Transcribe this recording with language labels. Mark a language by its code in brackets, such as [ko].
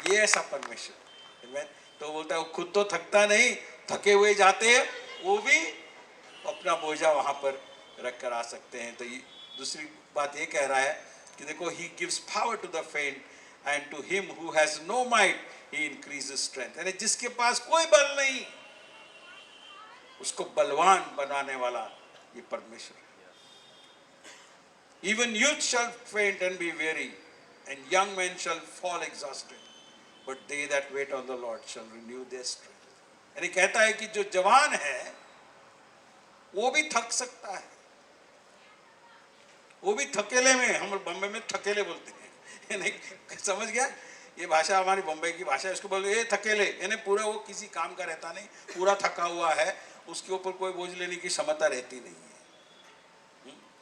[hi] ये ऐसा परमेश्वर। तो बोलता है वो खुद तो थकता नहीं, थके हुए जाते हैं वो भी अपना बोझा वहां पर रख कर आ सकते हैं। तो दूसरी बात ये कह रहा है कि देखो [en] he gives power to the faint and to him who has no might he increases strength, [hi] यानी जिसके पास कोई बल नहीं उसको बलवान बनाने वाला ये परमेश्वर है। [en] Even youth shall faint and be weary, and young men shall fall exhausted, but they that wait on the Lord shall renew their strength. [hi] यानी कहता है कि जो जवान है वो भी थक सकता है, वो भी थकेले में, हम बम्बई में थकेले बोलते हैं, यानी समझ गया? ये भाषा हमारी बम्बई की भाषा है, इसको बोलते ये थकेले, यानी पूरा वो किसी काम का रहता नहीं, पूरा थका हुआ है, उसके ऊपर कोई बोझ लेने की क्षमता रहती नहीं है।